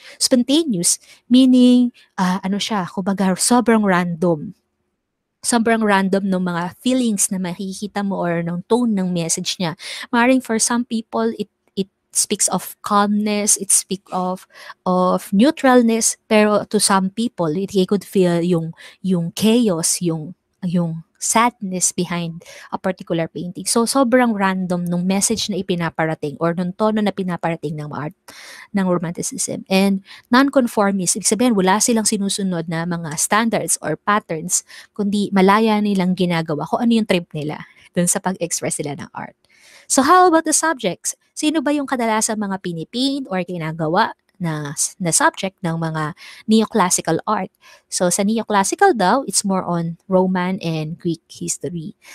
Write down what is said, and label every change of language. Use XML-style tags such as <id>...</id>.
<tl>Spontaneous, meaning, ano siya, kumbaga sobrang random ng mga feelings na makikita mo or ng tone ng message niya.</tl> <en>Maring for some people, it speaks of calmness, it speaks of neutralness, pero to some people, they could feel yung chaos, yung sadness behind a particular painting.</en> <tl>So, sobrang random nung message na ipinaparating or nung tono na pinaparating ng art ng Romanticism. And non-conformist, ibig sabihin, wala silang sinusunod na mga standards or patterns, kundi malaya nilang ginagawa kung ano yung trip nila dun sa pag-express nila ng art.</tl> <en>So, how about the subjects?</en> <tl>Sino ba yung kadalasan mga pinipaint or ginagawa na subject ng mga Neoclassical art? So, sa Neoclassical daw,</tl> <en>it's more on Roman and Greek history.</en>